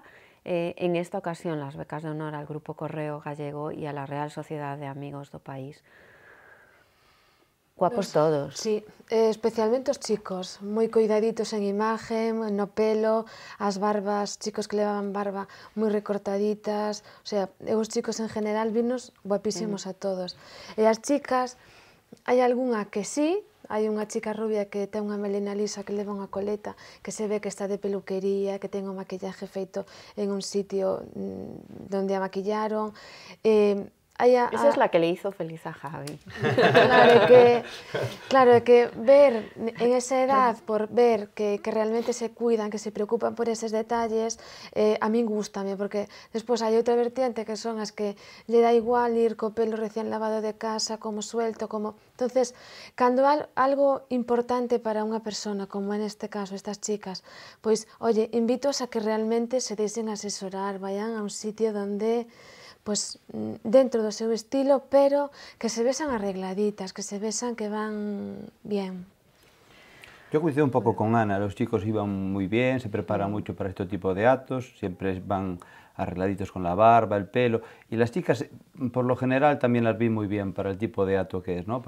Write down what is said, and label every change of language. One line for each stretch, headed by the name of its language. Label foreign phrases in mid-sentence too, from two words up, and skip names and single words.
Spanish: En esta ocasión, las becas de honor al Grupo Correo Gallego y a la Real Sociedad de Amigos do País. Guapos todos.
Galician: Sí, especialmente os chicos, moi cuidaditos en imagen, no pelo, as barbas, chicos que levaban barba moi recortaditas, o sea, os chicos en general vinos guapísimos a todos. E as chicas, hai algunha que sí, hai unha chica rubia que ten unha melena lisa que leva unha coleta, que se ve que está de peluquería, que ten o maquillaje feito
Spanish: en un sitio donde
Galician: a maquillaron.
Spanish: Esa es la que le hizo feliz a Javi.
Galician: Claro, é que ver en esa edad, por ver que realmente se cuidan, que se preocupan por eses detalles, a min gústame, porque despois hai outra vertiente que son as que lle dá igual ir co pelo recién lavado de casa, como suelto, como... Entonces, cando algo importante para unha persona, como en este caso estas chicas, pois, oye, invítoas a que realmente se deixen asesorar,
Spanish: vayan a un sitio donde...
Galician: pues dentro do seu estilo, pero que se besan arregladitas, que se besan que van bien.
Spanish: Yo coincido un poco con Ana, los chicos iban muy bien, se preparan mucho para este tipo de actos, siempre van arregladitos con la barba, el pelo, y las chicas, por lo general, también las vi muy bien para el tipo de acto que es, ¿no?